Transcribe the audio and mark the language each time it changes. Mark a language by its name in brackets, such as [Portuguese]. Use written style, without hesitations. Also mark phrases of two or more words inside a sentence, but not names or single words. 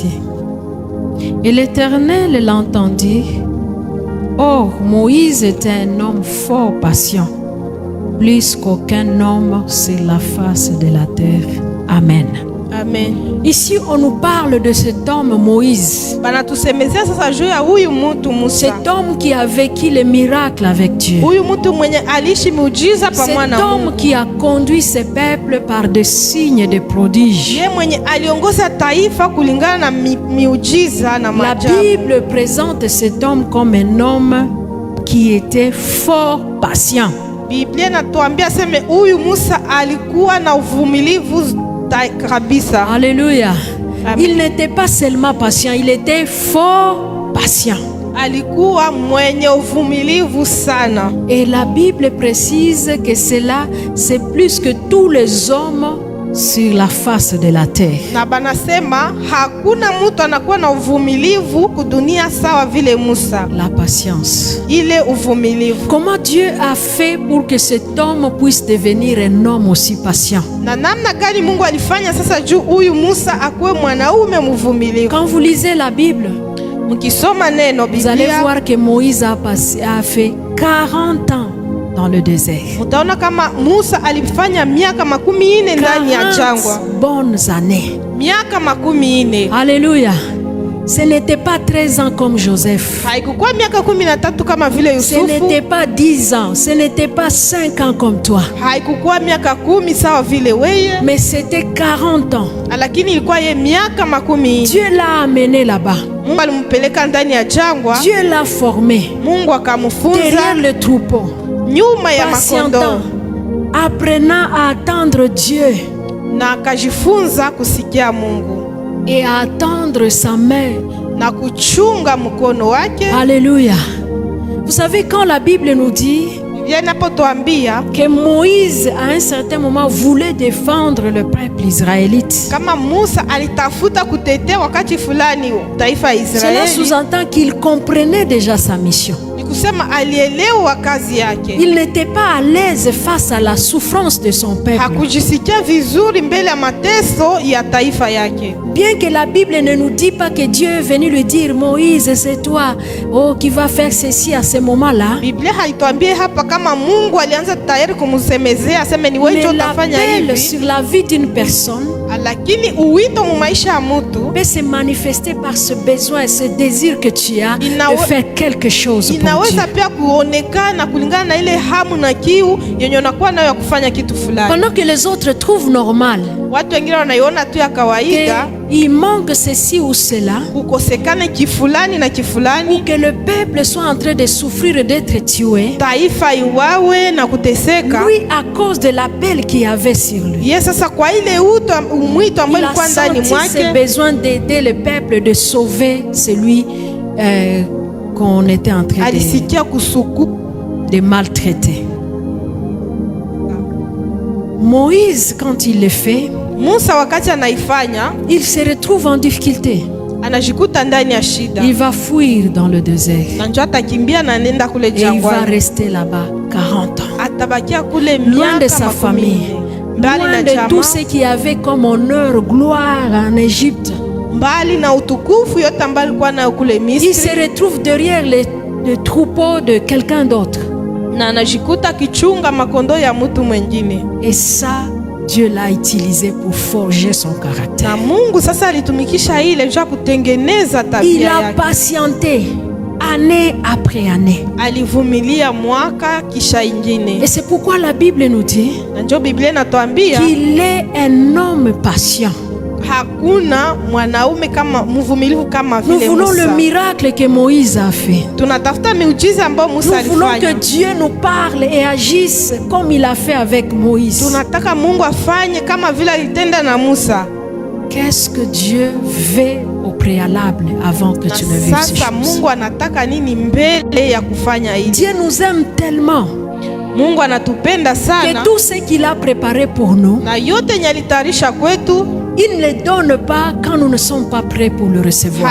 [French] Et l'Éternel l'entendit. Or, Moïse était un homme fort patient, plus qu'aucun homme sur la face de la terre. Amen. Amen. Ici, on nous parle de cet homme Moïse. [Swahili] Banatusemezea sasa juu ya huyu mtu Musa. [French] Cet homme qui a vécu les miracles avec Dieu. [Swahili] Huyu mtu mwenye aliishi miujiza pamoja na Mungu. [French] Cet homme qui a conduit ses peuples par des signes de prodiges. [Swahili] Yeye mwenye aliongoza taifa kulingana na miujiza na maajabu. [French] La Bible présente cet homme comme un homme qui était fort patient. [Swahili] Biblia inatuambia sema huyu Musa alikuwa na uvumilivu kabisa. [French] Alléluia. Il n'était pas seulement patient, il était fort patient. [Swahili] Alikuwa mwenye uvumilivu sana. [French] Et la Bible précise que cela c'est plus que tous les hommes sur la face de la terre. [Swahili] Na banasema hakuna mtu anakuwa na uvumilivu kudunia sawa vile Musa. [French] La patience. [Swahili] Ile uvumilivu. [French] Comment Dieu a fait pour que cet homme puisse devenir un homme aussi patient? [Swahili] Na namna gani Mungu alifanya sasa juu huyu Musa akuwe mwanaume mvumilivu? [French] Quand vous lisez la Bible, [Swahili] mkisoma neno Biblia, [French] vous allez voir que Moïse a fait 40 ans dans le désert. [Swahili] Utaona kama Musa alifanya miaka 14 ndani ya jangwa. [French] Bonnes années. [Swahili] Miaka 14. [French] Alléluia. Ce n'était pas 13 ans comme Joseph. [Swahili] Haikuwa miaka 13 kama vile Yusufu. [French] Ce n'était pas 10 ans, ce n'était pas 5 ans comme toi. [Swahili] Haikuwa miaka 10 sawa vile wewe. [French] Mais c'était 40 ans. [Swahili] Lakini ilikuwa ye miaka 14. [French] Dieu l'a amené là-bas. [Swahili] Mungu alimpeleka ndani ya jangwa. [French] Dieu l'a formé. [Swahili] Mungu akamfunza [French] derrière le troupeau. [Swahili] Nyuma ya makondo. [French] Apprenant à attendre Dieu. [Swahili] Na akajifunza kusikia Mungu. [French] Et à attendre sa main. [Swahili] Na kuchunga mkono wake. [French] Alléluia. Vous savez quand la Bible nous dit que Moïse à un certain moment voulait défendre le peuple israélite. [Swahili] Kama Musa alitafuta kutetea wakati fulani taifa ya Israeli. [French] Cela sous-entend qu'il comprenait déjà sa mission. [Swahili] Kusema alielewa kazi yake. [French] Il n'était pas à l'aise face à la souffrance de son peuple. [Swahili] Hakujisikia vizuri mbele ya mateso ya taifa yake. [French] Bien que la Bible ne nous dit pas que Dieu est venu lui dire Moïse c'est toi qui va faire ceci à ce moment-là. [Swahili] Biblia haituambie hapa kama Mungu alianza tayari kumsemezea aseme ni wewe ndio utafanya hivi. [French] Sur la vie d'une personne. [Swahili] Lakini uwito mu maisha ya mtu [French] peut se manifester par ce besoin et ce désir que tu as de faire quelque chose pour Dieu. [Swahili] Inaweza pia kuonekana kulingana na ile hamu na kiu yenye unakuwa nayo ya kufanya kitu fulani. [French] Pendant que les autres trouvent normal. [Swahili] Watu wengine wanaiona tu ya kawaida. [French] Il manque ceci ou cela. [Swahili] Kukosekane kifulani na kifulani. [French] Ou que le peuple soit en train de souffrir et d'être tué. [Swahili] Taifa iwawe na kuteseka. [French] Lui à cause de l'appel qu'il avait sur lui. [Swahili] Yes, sasa kwa ile mwito ambao ulikuwa ndani mwake. [French] Il a besoin d'aider le peuple de sauver celui qu'on était en train de maltraiter. Moïse quand il le fait, [Swahili] Musa wakati anaifanya, [French] il se retrouve en difficulté. [Swahili] Anajikuta ndani ya shida. [French] Il va fuir dans le désert. [Swahili] Na njoo atakimbia na nenda kule jangwani. [French] Et il va rester là-bas 40 ans. [Swahili] Atabakia kule [French] loin de sa famille, loin de tout ce qui avait comme honneur, gloire en Égypte. [Swahili] Mbali na utukufu yote ambayo alikuwa nayo kule Misri. [French] Il se retrouve derrière le troupeau de quelqu'un d'autre. [Swahili] Na anajikuta kichunga makondo ya mtu mwingine. [French] Et ça Dieu l'a utilisé pour forger son caractère. [Swahili] Na Mungu sasa alitumikisha ile njoo kutengeneza tabia yake. [French] Il a patienté année après année. [Swahili] Alivumilia mwaka kisha ingine. [French] Et c'est pourquoi la Bible nous dit [Swahili] njoo Biblia inatuambia [French] qu'il est un homme patient. [Swahili] Hakuna mwanaume kama mvumilivu kama vile Musa. [French] Nous voulons le miracle que Moïse a fait. [Swahili] Tunatafuta miujiza ambayo Musa alifanya. [French] Nous voulons que Dieu nous parle et agisse comme il a fait avec Moïse. [Swahili] Tunataka Mungu afanye kama vile alitenda na Musa. [French] Qu'est-ce que Dieu veut au préalable avant que tu ne vives ces choses? [Swahili] Sasa Mungu anataka nini mbele ya kufanya hivi? [French] Dieu nous aime tellement. [Swahili] Mungu anatupenda sana. [French] Que tout ce qu'il a préparé pour nous. [Swahili] Na yote yenye alitayarisha kwetu. [French] Il ne le donne pas quand nous ne sommes pas prêts pour le recevoir.